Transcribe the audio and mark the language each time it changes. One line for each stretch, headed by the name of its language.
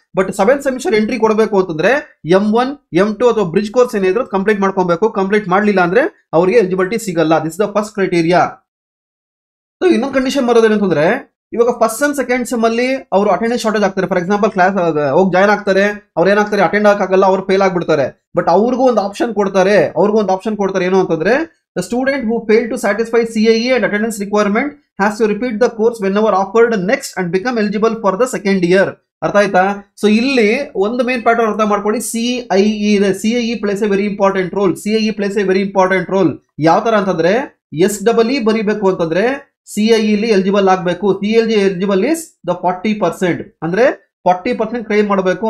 Kannada: But 7th semester entry ಕೊಡಬೇಕು ಅಂತಂದ್ರೆ M1 M2 ಅಥವಾ ಬ್ರಿಡ್ಜ್ ಕೋರ್ಸ್ ಏನಿದ್ರು ಕಂಪ್ಲೀಟ್ ಮಾಡ್ಕೊಬೇಕು. ಕಂಪ್ಲೀಟ್ ಮಾಡಲಿಲ್ಲ ಅಂದ್ರೆ ಅವರಿಗೆ ಎಲಿಜಿಬಿಲಿಟಿ ಸಿಗಲ್ಲ.
English: This the first criteria.
Kannada: So ಇನ್ನೊಂದು ಕಂಡೀಷನ್ ಬರೋದೇನಂತಂದ್ರೆ, ಇವಾಗ ಫಸ್ಟ್ ಸೆಮ್ ಸೆಕೆಂಡ್ ಸೆಮ್ ಅಲ್ಲಿ ಅವರು ಅಟೆಂಡೆನ್ಸ್ ಶಾರ್ಟೇಜ್ ಆಗ್ತಾರೆ. ಫಾರ್ ಎಕ್ಸಾಂಪಲ್ ಕ್ಲಾಸ್ ಹೋಗಿ ಜಾಯ್ನ್ ಆಗ್ತಾರೆ, ಅವ್ರು ಏನಾಗ್ತಾರೆ, ಅಟೆಂಡ್ ಆಗಲ್ಲ, ಅವ್ರು ಫೇಲ್ ಆಗ್ಬಿಡ್ತಾರೆ. ಬಟ್ ಅವ್ರಿಗೂ ಒಂದು ಆಪ್ಷನ್ ಕೊಡ್ತಾರೆ. ಏನು ಅಂತಂದ್ರೆ,
English: the student who failed to satisfy CIE and attendance requirement has to repeat the course whenever offered next and become eligible for the second year.
Kannada: ಅರ್ಥ ಆಯ್ತಾ? ಸೊ ಇಲ್ಲಿ ಒಂದು ಮೇನ್ ಪ್ಯಾಟರ್ನ್ ಅರ್ಥ ಮಾಡ್ಕೊಳ್ಳಿ.
English: CIE plays a very important role.
Kannada: ಯಾವ ತರ ಅಂತಂದ್ರೆ, SEE ಬರೀಬೇಕು ಅಂತಂದ್ರೆ CIE ಇಲ್ಲಿ ಎಲಿಜಿಬಲ್ ಆಗಬೇಕು.
English: CIE eligible is the 40%.
Kannada: ಅಂದ್ರೆ 40% ಕ್ಲೈಮ್ ಮಾಡಬೇಕು.